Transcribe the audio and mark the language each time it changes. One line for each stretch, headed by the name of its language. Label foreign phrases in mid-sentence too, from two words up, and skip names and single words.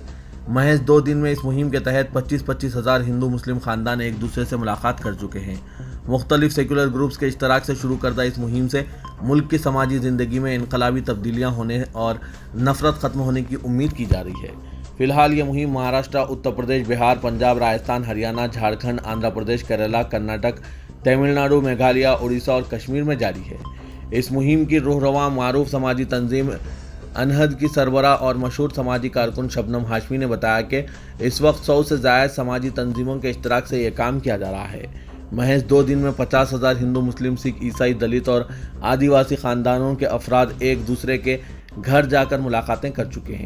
Urdu: محض 2 دن میں اس مہم کے تحت 25 ہزار ہندو مسلم خاندان ایک دوسرے سے ملاقات کر چکے ہیں۔ مختلف سیکولر گروپس کے اشتراک سے شروع کردہ اس مہم سے ملک کی سماجی زندگی میں انقلابی تبدیلیاں ہونے اور نفرت ختم ہونے کی امید کی جا رہی ہے۔ فی الحال یہ مہم مہاراشٹر، اتر پردیش، بہار، پنجاب، راجستھان، ہریانہ، جھارکھنڈ، آندھرا پردیش، کیرالہ، کرناٹک، تمل ناڈو، میگھالیہ، اڑیسہ اور کشمیر میں جاری ہے۔ اس مہم کی رہنما معروف سماجی تنظیم انہد کی سربراہ اور مشہور سماجی کارکن شبنم ہاشمی نے بتایا کہ اس وقت 100 سے زائد سماجی تنظیموں کے اشتراک سے یہ کام کیا جا رہا ہے۔ محض 2 دن میں 50,000 ہندو، مسلم، سکھ، عیسائی، دلت اور آدیواسی خاندانوں کے افراد ایک دوسرے کے گھر جا کر ملاقاتیں کر چکے ہیں۔